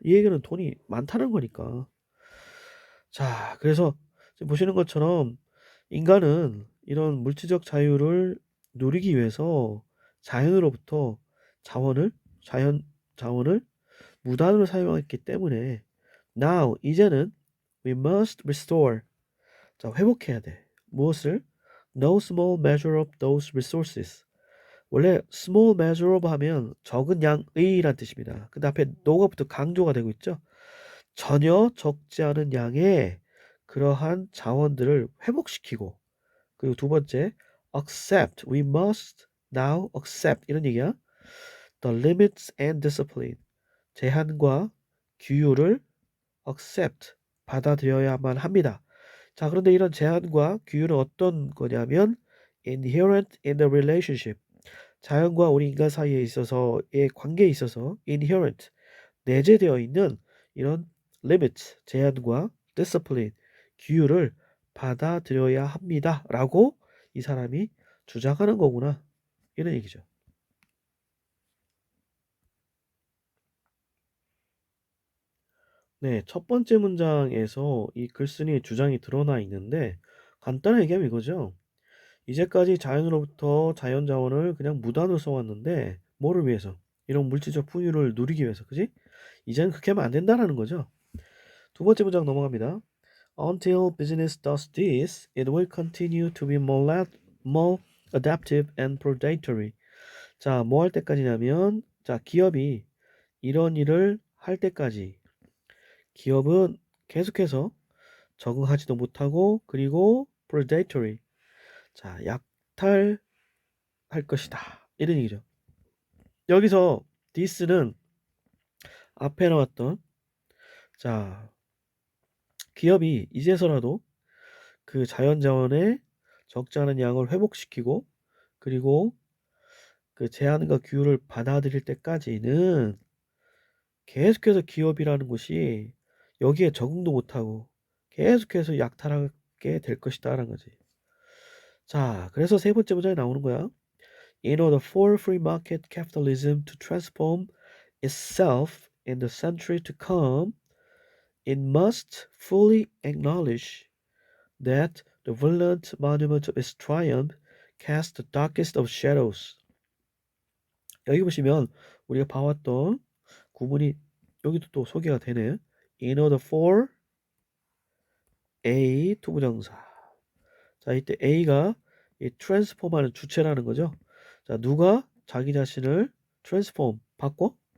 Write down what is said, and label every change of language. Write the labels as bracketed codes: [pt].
[ko] 이 얘기는 돈이 많다는 거니까. 자, 그래서 지금 보시는 것처럼 인간은 이런 물질적 자유를 누리기 위해서 자연으로부터 자원을 자연 자원을 무단으로 사용했기 때문에 [en] now [ko] 이제는 [en] we must restore. [ko] 자, 회복해야 돼. 무엇을? [en] No small measure of those resources. [ko] 원래 small measure of 하면 적은 양의란 뜻입니다. 근데 앞에 no가 부터 강조가 되고 있죠. 전혀 적지 않은 양의 그러한 자원들을 회복시키고, 그리고 두 번째 [en] accept, we must now accept [ko] 이런 얘기야. [en] The limits and discipline, [ko] 제한과 규율을 [en] accept, [ko] 받아들여야만 합니다. 자, 그런데 이런 제한과 규율은 어떤 거냐면 [en] inherent in the relationship, [ko] 자연과 우리 인간 사이에 있어서의 관계에 있어서 inherent, 내재되어 있는 이런 limit, 제한과 discipline, 규율을 받아들여야 합니다. 라고 이 사람이 주장하는 거구나. 이런 얘기죠. 네, 첫 번째 문장에서 이 글쓴이의 주장이 드러나 있는데 간단하게 얘기하면 이거죠. 이제까지 자연으로부터 자연 자원을 그냥 무단으로 써왔는데 뭐를 위해서? 이런 물질적 풍요를 누리기 위해서, 그지? 이제는 그렇게 하면 안 된다라는 거죠. 두 번째 문장 넘어갑니다. [en] Until business does this, it will continue to be more adaptive and predatory. [ko] 자, 뭐 할 때까지냐면, 자, 기업이 이런 일을 할 때까지 기업은 계속해서 적응하지도 못하고, 그리고 predatory, 자, 약탈할 것이다. 이런 얘기죠. 여기서 this는 앞에 나왔던, 자, 기업이 이제서라도 그 자연자원의 적지 않은 양을 회복시키고, 그리고 그 제한과 규율을 받아들일 때까지는 계속해서 기업이라는 곳이 여기에 적응도 못하고 계속해서 약탈하게 될 것이다라는 거지. 자, 그래서 세 번째 문장에 나오는 거야. [en] In order for free market capitalism to transform itself in the century to come, it must fully acknowledge that the violent monument of its triumph cast the darkest of shadows. [ko] 여기 보시면 우리가 봐왔던 구문이 여기도 또 소개가 되네. [en] In order for A [ko] 투부정사. 자, 이때 A가 이 트랜스폼하는 주체라는 거죠. 자, 누가 자기 자신을 트랜스폼 바꿔?